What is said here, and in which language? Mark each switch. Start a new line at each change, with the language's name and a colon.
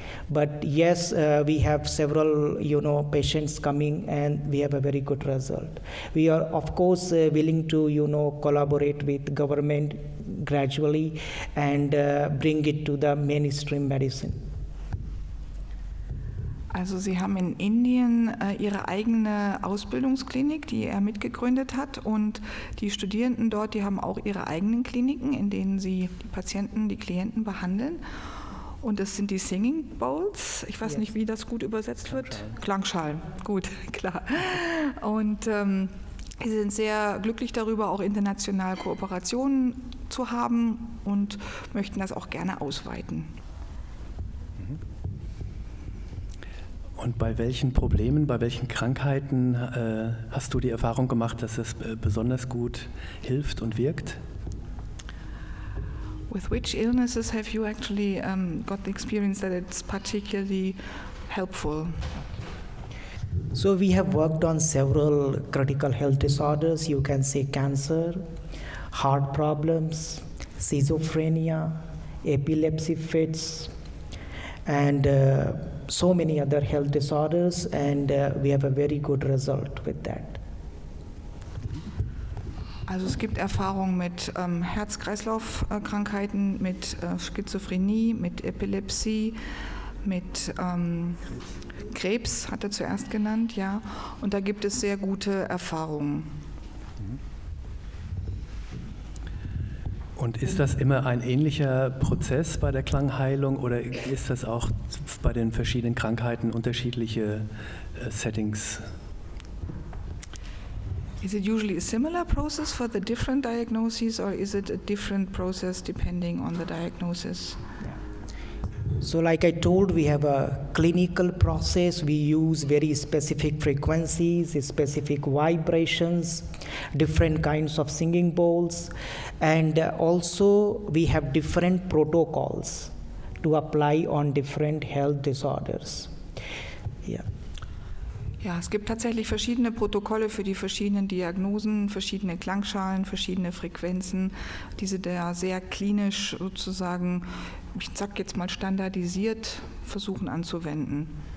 English: But yes, we have several, patients coming, and we have a very good result. We are, of course, willing to, collaborate with government gradually and bring it to the mainstream medicine.
German: Also Sie haben in Indien Ihre eigene Ausbildungsklinik, die er mitgegründet hat, und die Studierenden dort, die haben auch ihre eigenen Kliniken, in denen sie die Patienten, die Klienten behandeln. Und das sind die Singing Bowls. Ich weiß nicht, wie das gut übersetzt wird. Klangschalen, gut, klar. Und sie sind sehr glücklich darüber, auch international Kooperationen zu haben und möchten das auch gerne ausweiten. Und bei welchen Problemen, bei welchen Krankheiten hast du die Erfahrung gemacht, dass es besonders gut hilft und wirkt?
English: With which illnesses have you actually got the experience that it's particularly helpful? So we have worked on several critical health disorders. You can say cancer, heart problems, schizophrenia, epilepsy fits, and so many other health disorders, and we have a very good result with that.
German: Also es gibt Erfahrungen mit Herz-Kreislauf-Erkrankheiten, mit Schizophrenie, mit Epilepsie, mit Krebs, hat er zuerst genannt, ja. Und da gibt es sehr gute Erfahrungen. Und ist das immer ein ähnlicher Prozess bei der Klangheilung oder ist das auch bei den verschiedenen Krankheiten unterschiedliche Settings?
English: Is it usually a similar process for the different diagnoses, or is it a different process depending on the diagnosis? So like I told, we have a clinical process. We use very specific frequencies, specific vibrations, different kinds of singing bowls, and also we have different protocols to apply on different health disorders. Yeah.
German: Ja, es gibt tatsächlich verschiedene Protokolle für die verschiedenen Diagnosen, verschiedene Klangschalen, verschiedene Frequenzen, die sie da sehr klinisch sozusagen, ich sag jetzt mal standardisiert, versuchen anzuwenden.